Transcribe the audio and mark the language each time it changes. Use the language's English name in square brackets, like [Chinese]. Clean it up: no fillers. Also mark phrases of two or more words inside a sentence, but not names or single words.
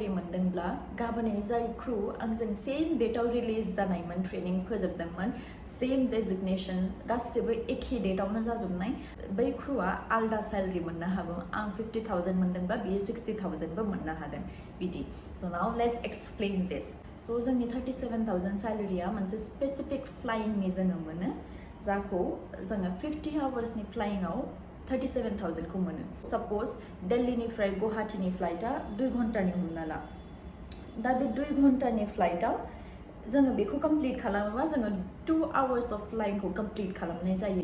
[Bodo] मोनदोंब्ला गाबोनै जाय क्रू आंजों सेम डेटआव रिलिज जानायमोन ट्रेनिं फोजोबदोंमोन [English] same designation [Bodo] गासिबो एखे डेटआवनो जाजोबनाय बै क्रूआ आलदा सैलारि मोननो हागौ आं 50,000 मोनदोंबा बियो 60,000बो मोननो हागोन बिदि [English] so now let's explain this so' [Bodo] जोंनि 37,000 सैलारिया मोनसे स्पेसिफिक फ्लाइंनि जोङो मोनो जाखौ जोङो 50 आवार्सनि फ्लाइंआव 37,000खौ मोनो साप'ज दिल्लीनिफ्राय गुवाहाटीनि फ्लाइटआ 2 घन्टानि हमना ला दा बे 2 घन्टानि फ्लाइटआव जोङो बेखौ कमप्लिट खालामोबा जोङो 2 [English] hours of flying [Bodo] कमप्लिट खालामनाय जायो